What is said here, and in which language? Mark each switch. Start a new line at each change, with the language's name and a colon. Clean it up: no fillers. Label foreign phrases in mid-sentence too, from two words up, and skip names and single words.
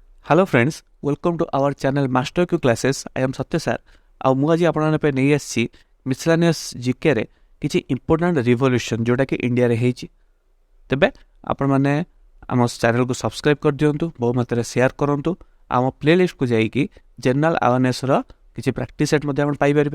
English: Hello friends, welcome to our channel masterQ classes. I am Satya sir.
Odia: ଆଉ ମୁଁ ଆଜି ଆପଣଙ୍କ ପାଇଁ ନେଇ ଆସିଛି ମିସଲାନିୟସ୍ ଜିକେରେ କିଛି
English: important revolution
Odia: ଯେଉଁଟାକି ଇଣ୍ଡିଆରେ ହେଇଛି। ତେବେ ଆପଣମାନେ ଆମ ଚ୍ୟାନେଲକୁ ସବସ୍କ୍ରାଇବ୍ କରିଦିଅନ୍ତୁ, ବହୁ ମାତ୍ରାରେ ସେୟାର କରନ୍ତୁ। ଆମ ପ୍ଲେଲିଷ୍ଟକୁ ଯାଇକି
English: general awareness
Odia: କିଛି
English: practice set
Odia: ମଧ୍ୟ ଆପଣ ପାଇପାରିବେ।